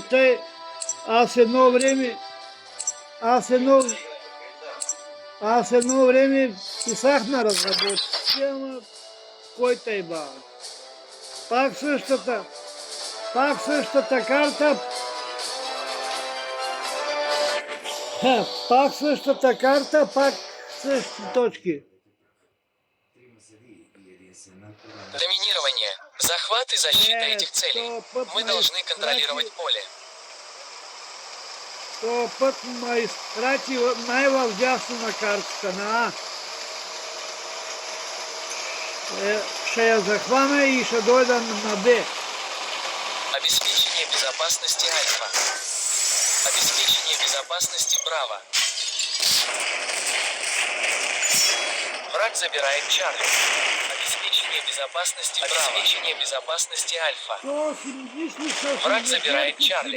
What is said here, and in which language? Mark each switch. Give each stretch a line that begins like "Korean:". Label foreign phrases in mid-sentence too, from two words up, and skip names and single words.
Bulgarian: Аз едно време писах на разработчици, ама кой тъй бава. Пак същата карта. Пак същата карта, пак същите точки.
Russian: Доминирование. Захват и защита этих целей. Мы должны контролировать поле.
Bulgarian: То път ме изпрати най-вдясно на картата на А. Ще я захвана и ще дойда на Б.
Russian: Обеспечение безопасности Альфа. Обеспечение безопасности Браво. Враг забирает Чарли. Обеспечение безопасности Браво. Обеспечение безопасности Альфа. Враг забирает Чарли.